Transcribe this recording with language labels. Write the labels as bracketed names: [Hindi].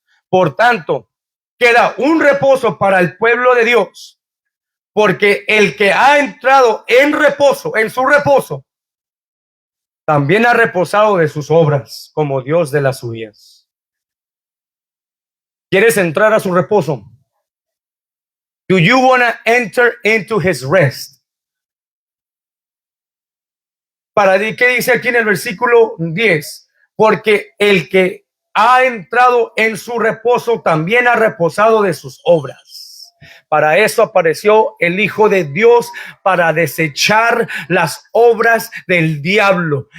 [Spanish] Por tanto, queda un reposo para el pueblo de Dios, porque el que ha entrado en reposo, en su reposo, también ha reposado de sus obras, como Dios de las suyas. ¿Quieres entrar a su reposo? [English] Do you want to enter into his rest? [Spanish] ¿Qué dice aquí en el versículo 10? Porque el que ha entrado en su reposo también ha reposado de sus obras. Para eso apareció el Hijo de Dios, para desechar las obras del diablo.